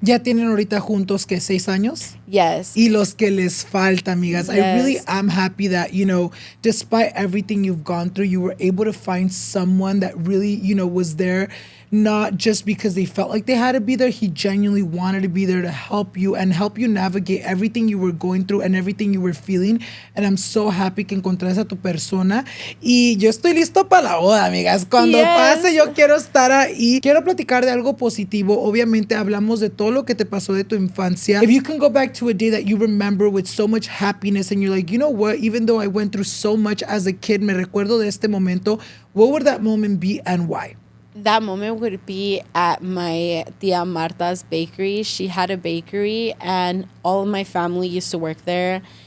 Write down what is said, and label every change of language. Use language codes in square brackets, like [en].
[es] ¿Ya tienen ahorita juntos que 6 años? [en] Yes. [es] Y los que les falta, amigas. Yes. [en] I really am happy that, you know, despite everything you've gone through, you were able to find someone that really, you know, was there not just because they felt like they had to be there. He genuinely wanted to be there to help you and help you navigate everything you were going through and everything you were feeling. And I'm so happy [es] que encontraste a tu persona. Y yo estoy listo para la boda, amigas. Cuando pase, yo quiero estar ahí. Quiero platicar de algo positivo. Obviamente, hablamos de todo lo que te pasó de tu infancia. [en] If you can go back to a day that you remember with so much happiness and you're like, you know what, even though I went through so much as a kid, [es] me recuerdo de este momento, [en] what would that moment be and why? That moment would be at my tia Marta's bakery. She had a bakery, and all of my family used to work there.